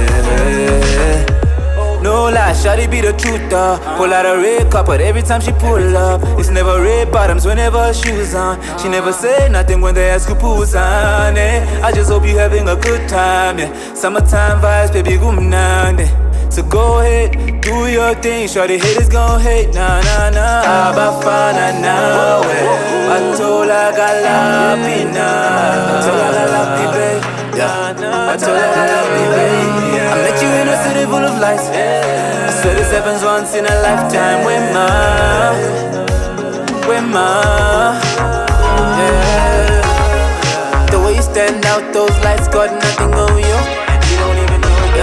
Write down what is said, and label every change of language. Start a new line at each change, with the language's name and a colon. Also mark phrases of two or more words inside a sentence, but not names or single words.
English: No lie, shawty be the truth, pull out a red carpet every time she pull up. It's never red bottoms whenever her shoes on. She never say nothing when they ask who pulls on, eh. I just hope you having a good time, yeah. Summertime vibes, baby, gumnande. So go ahead, do your thing, shawty haters gon' hate, nah, nah, nah.
Zulu: Abafana nawe bathola galapina. Bathola galapi, babe. Bathola galapi, babe.
English: I met you in a city full of lights. I swear this happens once in a lifetime. Yeah. The way you stand out, those lights got nothing on you, and you don't even know it.